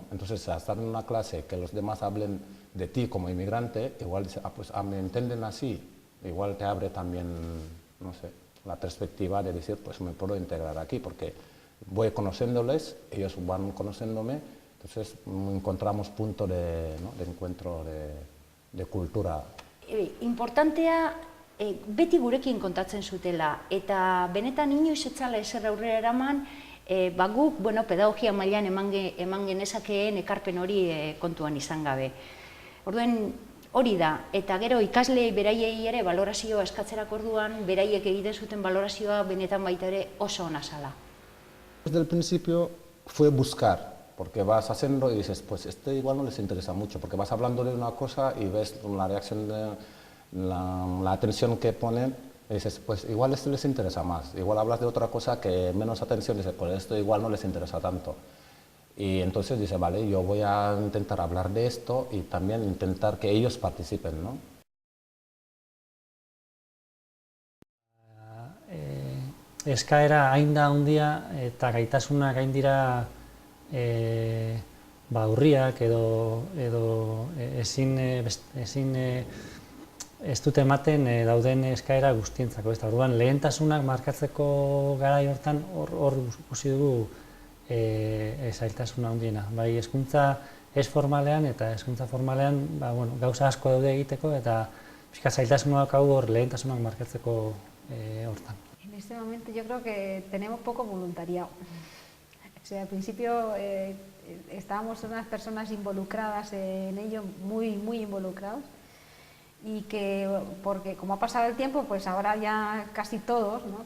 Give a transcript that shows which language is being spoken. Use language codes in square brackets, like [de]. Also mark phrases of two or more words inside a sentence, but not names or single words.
[es] Entonces, al estar en una clase que los demás hablen de ti como inmigrante, igual dicen, pues me entienden así, igual te abre también, no sé, la perspectiva de decir, pues me puedo integrar aquí, porque voy conociéndoles, ellos van conociéndome, entonces encontramos punto de encuentro de cultura. [eu] Importantea beti gurekin kontatzen zutela, eta benetan inoiz etzala ezer aurrera eraman, guk pedagogia mailan eman genezakeen ekarpen hori kontuan izan gabe. Orduen hori da, eta gero ikasleei beraiei ere balorazioa eskatzerako orduan, beraiek egiten zuten balorazioa benetan baita ere oso ona zala. [es] Desde el principio fue buscar, porque vas haciendo y dices, pues este igual no les interesa mucho, porque vas hablando de una cosa y ves la reacción, la atención que ponen, y dices, pues igual esto les interesa más. Igual hablas de otra cosa que menos atención, y dices, pues esto igual no les interesa tanto. Y entonces dice, vale, yo voy a intentar hablar de esto y también intentar que ellos participen, ¿no? [eu] Eskaera hain da handia eta gaitasunak hain dira urriak edo ezin ez dute ematen dauden eskaera guztientzako. Orduan, lehentasunak markatzeko garai hortan hor ikusi dugu zailtasuna handiena. Bai, hezkuntza ez formalean eta hezkuntza formalean gauza asko daude egiteko eta pixka zailtasuna daukagu hor lehentasunak markatzeko hortan. [es] En este momento yo creo que tenemos poco voluntariado. O sea, al principio estábamos unas personas involucradas en ello, muy involucrados, y que, porque como ha pasado el tiempo, pues ahora ya casi todos, ¿no?